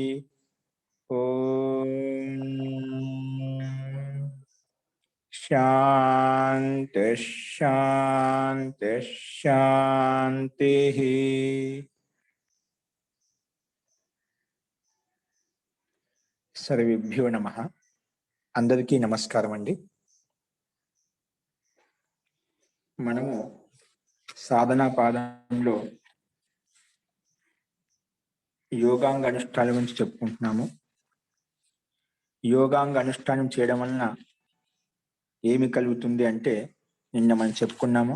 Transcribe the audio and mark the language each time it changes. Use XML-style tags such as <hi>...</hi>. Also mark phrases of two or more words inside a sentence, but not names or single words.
<sa>ओम शांति शांति शांति। सर्वेभ्यो नमः।</sa> <te>అందరికీ నమస్కారం అండీ। మనము సాధనా పాదంలో యోగాంగ అనుష్ఠానాల గురించి చెప్పుకుంటున్నాము. యోగాంగ అనుష్ఠానం చేయడం వలన ఏమి కలుగుతుంది అంటే నిన్న మనం చెప్పుకున్నాము.</te>